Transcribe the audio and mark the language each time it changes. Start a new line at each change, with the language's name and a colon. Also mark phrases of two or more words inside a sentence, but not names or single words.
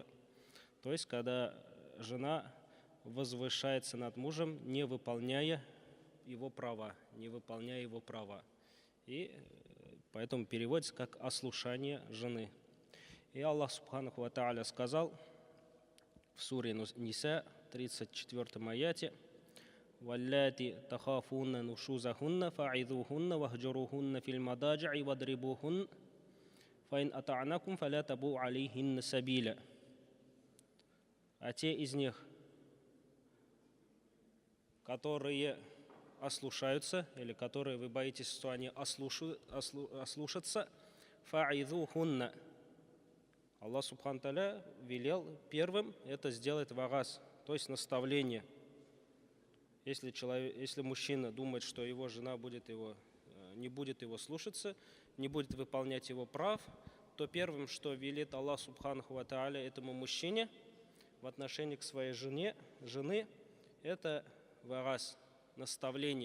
Russian: То есть, когда жена возвышается над мужем, не выполняя его права. И поэтому переводится как «ослушание жены». И
Arabic: الله سبحانه وتعالى
Russian: сказал в суре Ниса, 34-м аяте:
Arabic: «واللاتي تخافون نشوزهن فعظوهن واهجروهن في المضاجع واضربوهن فإن أطعنكم فلا تبغوا عليهن سبيلا».
Russian: А те из них, которые ослушаются, или которые вы боитесь, что они ослушатся, фа'идухунна.
Arabic: الله سبحانه تعالى
Russian: велел первым это сделать вагаз, то есть наставление. Если мужчина думает, что его жена не будет его слушаться, не будет выполнять его прав, то первым, что велит
Arabic: الله سبحانه وتعالى
Russian: этому мужчине в отношении к своей жены, это вагаз, наставление.